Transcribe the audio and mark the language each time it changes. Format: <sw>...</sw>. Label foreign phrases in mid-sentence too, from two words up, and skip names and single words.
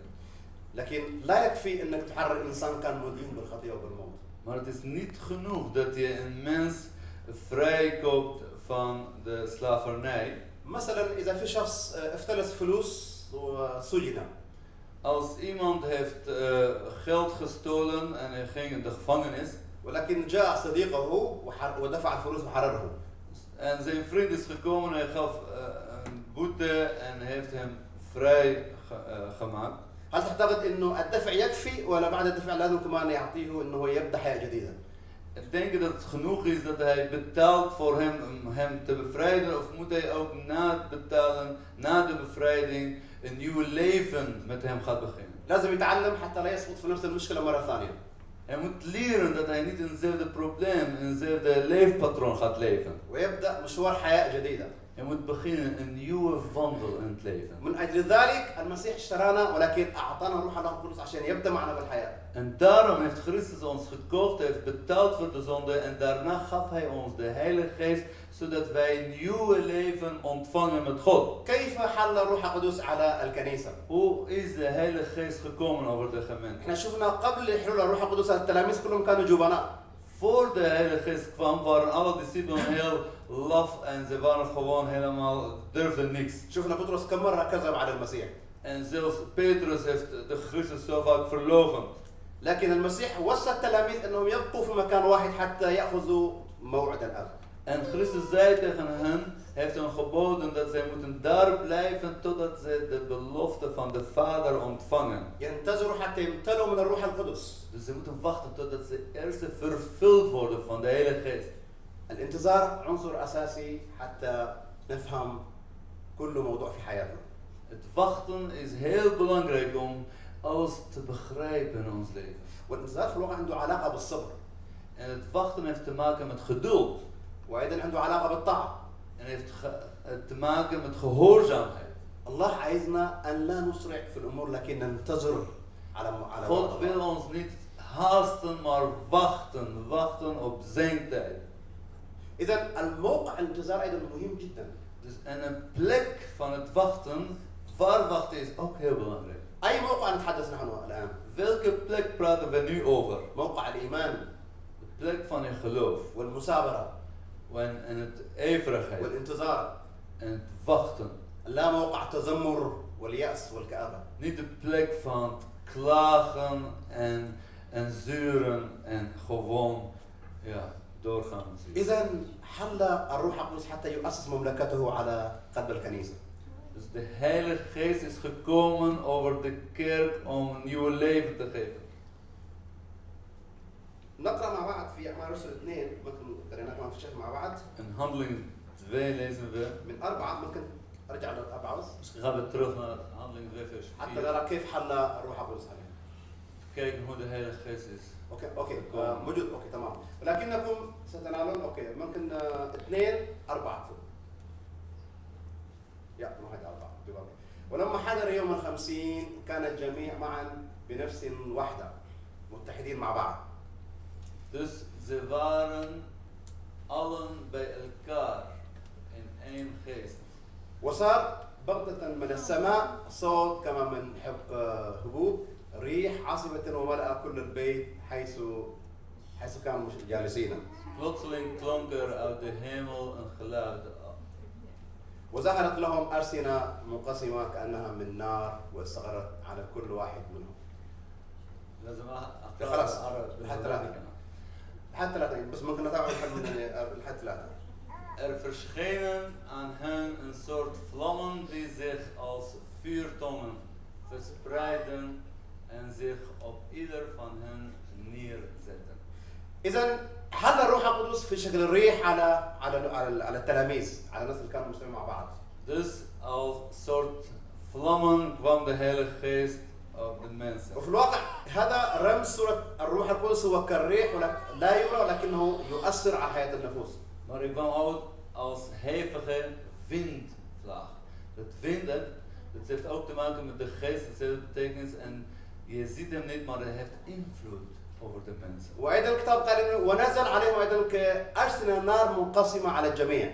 <ar>لكن لا يكفي أنك تحرر إنسان كان مدين بالخطية وبالموت.</ar> <nl>Maar het is niet genoeg dat je een mens vrijkoopt van de slavernij.</nl> <ar>مثلا إذا في شخص افتلس فلوس وسجن.</ar> <nl>Als iemand heeft geld gestolen en hij ging in de gevangenis.</nl> <ar>ولكن جاء صديقه ودفع الفلوس وحرره.</ar> <nl>En zijn vriend is gekomen, hij gaf een boete en heeft hem vrij gemaakt.</nl> <ar>هل تعتقد إنه الدفع يكفي ولا بعد الدفع لازم كمان يعطيه إنه يبدأ حياة جديدة؟</ar> <nl>Ik denk dat het genoeg is dat hij betaalt voor hem om hem te bevrijden, of moet hij ook na het betalen, na de bevrijding, een nieuw leven met hem gaat beginnen.</nl> <ar>لازم يتعلم حتى لا يسقط في نفس المشكلة مرة ثانية.</ar> <nl>Hij moet leren dat hij niet in hetzelfde probleem, in hetzelfde leefpatroon gaat leven.</nl> <ar>ويبدأ مشوار حياة جديدة.</ar> <nl>Hij moet beginnen een nieuwe wandel in het leven.</nl> <ar>من أجل ذلك المسيح اشترانا ولكن أعطانا روح الله القدس عشان يبدأ معنا بالحياة.</ar> <nl>En daarom heeft Christus ons gekocht, heeft betaald voor de zonde en daarna gaf hij ons de Heilige Geest, zodat wij een nieuwe leven ontvangen met God.</nl> <ar>كيف حل روح القدس على الكنيسة؟</ar> <nl>Hoe is de Heilige Geest gekomen over de gemeente?</nl> <ar>احنا شفنا قبل حلول الروح القدس التلاميذ كلهم كانوا جبناء.</ar> <nl>Voor de Heilige Geest kwam waren alle discipelen heel laf en ze waren gewoon helemaal, durfden niks.</nl> <ar>شفنا بطرس كم مرة كذب على المسيح.</ar> <nl>En zelfs Petrus heeft de Christus zo vaak verloochend.</nl> <ar>لكن المسيح وصى التلاميذ انهم يبقوا في مكان واحد حتى ياخذوا موعد الاب.</ar> <nl>En Christus zei tegen hen, heeft hen geboden dat zij moeten daar blijven totdat zij de belofte van de Vader ontvangen.</nl> <ar>ينتظروا حتى يمتلوا من الروح القدس.</ar> <nl>Dus ze moeten wachten totdat ze eerst vervuld worden van de Heilige Geest.</nl> <ar>الانتظار عنصر أساسي حتى نفهم كل موضوع في حياتنا.</ar> <nl>Het wachten is heel belangrijk om alles te begrijpen in ons leven.</nl> <ar>والانتظار في الواقع عنده علاقة بالصبر.</ar> <nl>En het wachten heeft te maken met geduld.</nl> <ar>وأيضا عنده علاقة بالطاعة.</ar> <nl>En heeft te maken met gehoorzaamheid.</nl> <ar>الله عايزنا أن لا نسرع في الأمور لكن ننتظر على</ar> <nl>God wil ons niet haasten, maar wachten op zijn tijd.</nl> <ar>إذا الموقع الانتظار أيضا مهم جدا.</ar> <nl>Dus en een plek van het wachten, waar wachten is ook heel belangrijk.</nl> <ar>أي موقع نتحدث نحن الآن؟</ar> <nl>Welke plek praten we nu over?</nl> <ar>موقع الإيمان</ar> <nl>De plek van je geloof.</nl> <ar>والمثابرة</ar> <nl>En het ijverigheid.</nl> <ar>والانتظار.</ar> <nl>En het wachten.</nl> <ar>لا موقع التذمر واليأس والكآبة.</ar> <nl>Niet de plek van klagen en zeuren en gewoon doorgaan.</nl> <ar>إذا حل الروح القدس حتى يؤسس مملكته على قلب الكنيسة.</ar> <nl>Dus de Heilige Geest is gekomen over de kerk om een nieuw leven te geven.</nl> <ar>نقرأ مع بعض في أعمال رسل 2 ممكن قريناها كمان في الشيخ مع بعض.</ar> <nl>In Handelingen 2 lezen we.</nl> <ar>من 4 ممكن أرجع للأربعة بس.</ar> <nl>Misschien gaan we terug naar Handelingen 2 vers 4.</nl> <ar>حتى نرى كيف حل الروح القدس عليه.</ar> <nl>Kijken hoe de Heilige Geest is.</nl> <ar>اوكي موجود اوكي تمام ولكنكم ستنالون اوكي ممكن 2 4 يا ما هي 4 ولما حضر يوم ال50 كان الجميع معا بنفس واحدة متحدين مع بعض.</ar> <nl>Dus ze waren allen bij elkaar in één geest.</nl> <ar>وصار بغتة من السماء صوت كما من هبوب ريح عاصفة وملأ كل البيت حيث كانوا جالسين.</ar> <nl>Plotseling klonk er uit de hemel een geluid.</nl> <ar>وظهرت لهم ألسنة منقسمة كأنها من نار واستقرت على كل واحد منهم. خلاص لحد 3 بس ممكن نتابع لحد 3.</ar> <nl>Er verschenen aan hen een soort vlammen die zich als vuurtongen verspreidden en zich op ieder van hen neerzetten.</nl> <ar>إذا حل الروح القدس في شكل الريح على التلاميذ على الناس اللي كانوا مجتمعين مع بعض.</ar> <nl>Dus als soort vlammen kwam de Heilige Geest op de mensen.</nl> <ar>وفي الواقع هذا رمز صورة الروح القدس هو كالريح لا يرى ولكنه يؤثر على حياة النفوس.</ar> <nl>Maar ik kwam ook als hevige windvlaag. Dat heeft ook te maken met de geest, hetzelfde betekenis. En je ziet hem niet, maar hij heeft invloed over de mensen.</nl> <ar>وأيضا الكتاب قال إنه ونزل عليهم أيضا كألسنة نار منقسمة على الجميع.</ar>